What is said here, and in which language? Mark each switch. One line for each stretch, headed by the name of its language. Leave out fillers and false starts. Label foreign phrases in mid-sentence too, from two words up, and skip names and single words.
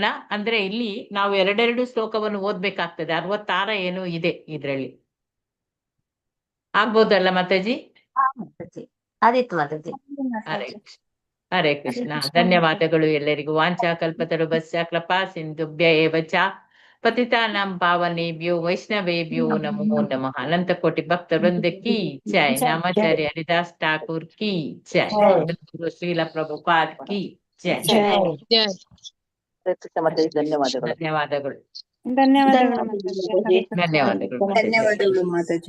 Kannada: ಅಂದ್ರೆ ಇಲ್ಲಿ ನಾವು 2 ಶ್ಲೋಕವನ್ನು ಓದ್ಬೇಕಾಗ್ತದೆ. 66 ಏನೋ ಇದೆ ಇದ್ರಲ್ಲಿ. ಆಗ್ಬೋದಲ್ಲ ಮಾತಾಜಿ? ಆದಿತ್ತು ಮಾತಾಜಿ. ಹರೇ ಕೃಷ್ಣ. ಹರೇ ಕೃಷ್ಣ. ಧನ್ಯವಾದಗಳು ಎಲ್ಲರಿಗೂ.
Sanskrit: ವಾಂಚಾ ಕಲ್ಪತರುಭ್ಯಶ್ಚ ಕೃಪಾ ಸಿಂಧುಭ್ಯ ಏವ ಚ ಪತಿತಾನಾಂ ಪಾವನೇಭ್ಯೋ ವೈಷ್ಣವೇಭ್ಯೋ ನಮೋ ನಮಃ.
Hindi: अनंत कोटि भक्त वृंद की जय. नामाचार्य हरिदास ठाकुर की जय. गुरु श्रील प्रभुपाद की जय.
Kannada: ಧನ್ಯವಾದಗಳು. ಧನ್ಯವಾದಗಳು. ಧನ್ಯವಾದಗಳು ಮಾತಾಜಿ. ಹರೇ ಕೃಷ್ಣ. ಧನ್ಯವಾದಗಳು ಮಾತಾಜಿ.